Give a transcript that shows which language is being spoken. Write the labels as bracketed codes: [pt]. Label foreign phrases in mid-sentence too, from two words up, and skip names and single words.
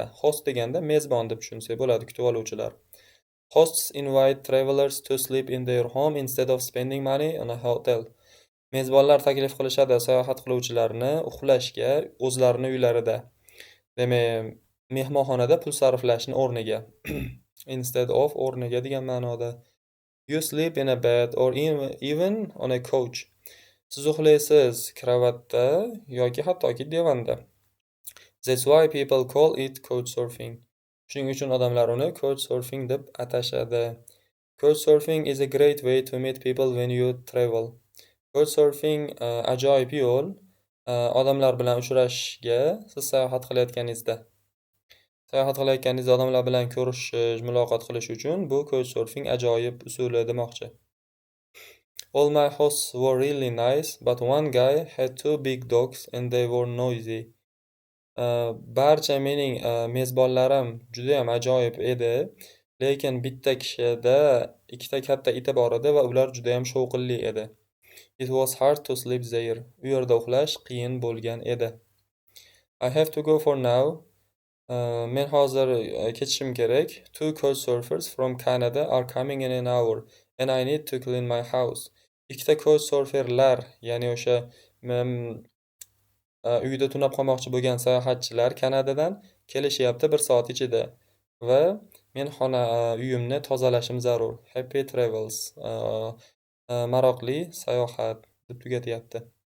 [uz] Host deganda mezbon deb tushunsak bo'ladi, kutib oluvchilar. [en] Hosts invite travelers to sleep in their home instead of spending money on a hotel. [uz] Mezbonlar taklif qilishadi sayohat qiluvchilarni uxlashga o'zlarini uylarida. Demak, mehmonxonada pul sarflashni o'rniga. [en] Instead of [uz] o'rniga degan ma'noda. [en] You sleep in a bed or even on a couch. [uz] Siz uxlaysiz kravatda yoki hattoki divanda. [en] That's why people call it couchsurfing. [uz] Shuning uchun odamlar uni couchsurfing deb atashadi. [en] Couchsurfing is a great way to meet people when you travel. [uz] Couchsurfing ajoyib yo'l odamlar bilan uchrashishga siz sayohat qilayotganingizda. Sayohat qilayotganingizda odamlar bilan ko'rishish, muloqot qilish uchun bu couchsurfing ajoyib usuli demoqchi. [en] All my hosts were really nice, but one guy had two big dogs and they were noisy. [uz] Barcha mening mezbonlarim juda ham ajoyib edi, lekin bitta kishida ikkita katta iti bor edi va ular juda ham shovqinli edi. [en] It was hard to sleep there. [uz] U yerda uxlash qiyin bo'lgan edi. [en] I have to go for now. [uz] Men hozir ketishim kerak. [en] Two couchsurfers from Canada are coming in an hour and I need to clean my house. [uz] Ikkita couchsurferlar, ya'ni o'sha uyda tunab qolmoqchi bo'lgan sayohatchilar Kanadadan kelishyapti 1 soat ichida va men uyimni tozalashim zarur. [en] Happy travels. [uz] Maroqli sayohat deb tugatyapti.